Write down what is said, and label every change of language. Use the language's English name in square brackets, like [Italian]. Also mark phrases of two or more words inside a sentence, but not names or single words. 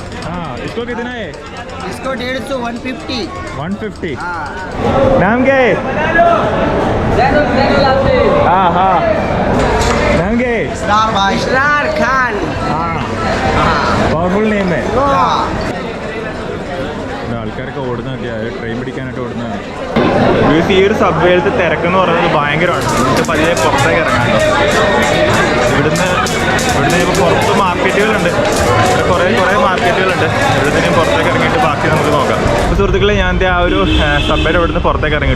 [Hindi] हाँ, इसको कितना है? इसको 150, 150. 150. हाँ. नाम क्या है? हाँ. नाम क्या है? इसरार खान. हाँ. [English] powerful name [Hindi] है. हाँ. [Malayalam] ആൾക്കാരൊക്കെ ഓടുന്നൊക്കെ ട്രെയിൻ പിടിക്കാനായിട്ട് ഓടുന്നതാണ്. ഈ ഒരു സബ്വേയിലത്തെ തിരക്കെന്ന് പറയുന്നത് ഭയങ്കരമാണ്. നമുക്ക് പതിയെ പുറത്തേക്ക് ഇറങ്ങാമല്ലോ. ഇവിടുന്ന് ഇപ്പോൾ പുറത്ത് മാർക്കറ്റുകളുണ്ട്. കുറേ മാർക്കറ്റുകളുണ്ട്. ഇവിടുന്ന് പുറത്തേക്ക് ഇറങ്ങിയിട്ട് ബാക്കി നമുക്ക് നോക്കാം. അപ്പോൾ സുഹൃത്തുക്കളെ, ഞാൻ ആ ഒരു സബ്വേയുടെ ഇവിടുന്ന് പുറത്തേക്ക് ഇറങ്ങിയിട്ടു.